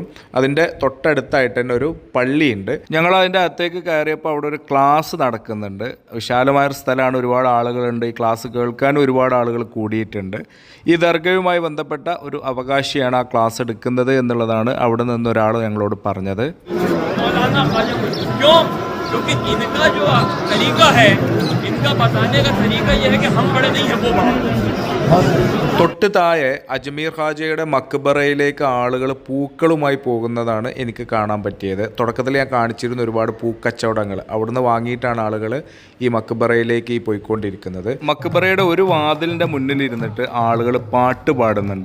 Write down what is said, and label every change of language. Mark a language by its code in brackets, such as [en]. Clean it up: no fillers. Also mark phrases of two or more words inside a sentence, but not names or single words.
[ml] അതിൻ്റെ തൊട്ടടുത്തായിട്ട് തന്നെ ഒരു പള്ളിയുണ്ട്. ഞങ്ങൾ അതിൻ്റെ അകത്തേക്ക് കയറിയപ്പോൾ അവിടെ ഒരു ക്ലാസ് നടക്കുന്നുണ്ട്. വിശാലമായൊരു സ്ഥലമാണ്, ഒരുപാട് ആളുകളുണ്ട്. ഈ ക്ലാസ് കേൾക്കാനും ഒരുപാട് ആളുകൾ കൂടിയിട്ടുണ്ട്. ഈ ദർഗയുമായി ബന്ധപ്പെട്ട ഒരു അവകാശിയാണ് ആ ക്ലാസ് എടുക്കുന്നത് എന്നുള്ളതാണ് അവിടെ നിന്നൊരാൾ ഞങ്ങളോട് പറഞ്ഞത്. [hi] क्योंकि इनका जो तरीका है, इनका बताने का तरीका यह है कि हम बड़े नहीं हैं वो बड़ा. [ml] തൊട്ട് താഴെ അജ്മീർ ഖാജയുടെ മക്ബറയിലേക്ക് ആളുകൾ പൂക്കളുമായി പോകുന്നതാണ് എനിക്ക് കാണാൻ പറ്റിയത്. തുടക്കത്തിൽ ഞാൻ കാണിച്ചിരുന്ന ഒരുപാട് പൂക്കച്ചവടങ്ങൾ അവിടുന്ന് വാങ്ങിയിട്ടാണ് ആളുകൾ ഈ മക്ബറയിലേക്ക് പോയിക്കൊണ്ടിരിക്കുന്നത്. മക്ബറയുടെ ഒരു വാതിലിൻ്റെ മുന്നിലിരുന്നിട്ട് ആളുകൾ പാട്ട് പാടുന്നുണ്ട്.